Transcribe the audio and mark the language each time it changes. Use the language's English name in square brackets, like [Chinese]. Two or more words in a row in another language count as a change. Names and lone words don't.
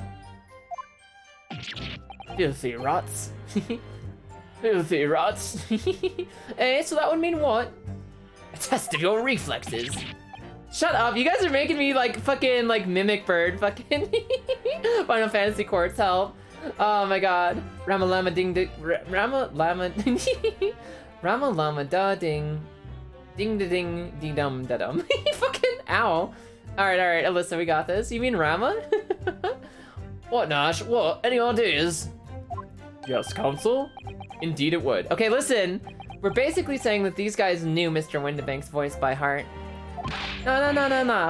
[English] Filthy rats. Filthy rats. So that would mean what? A test of your reflexes. Shut up, you guys are making me like fucking like Mimic Bird fucking Final Fantasy Courts, help. Oh my god. Rama Lama ding ding Rama Lama Rama Lama da ding ding da ding ding dum da dum. Fucking ow. Alright, Alyssa, we got this. You mean Rama? What, Nash? What? Any ideas? Yes, Council? Indeed it would. Okay, listen. We're basically saying that these guys knew Mr. Windibank's voice by heart. No.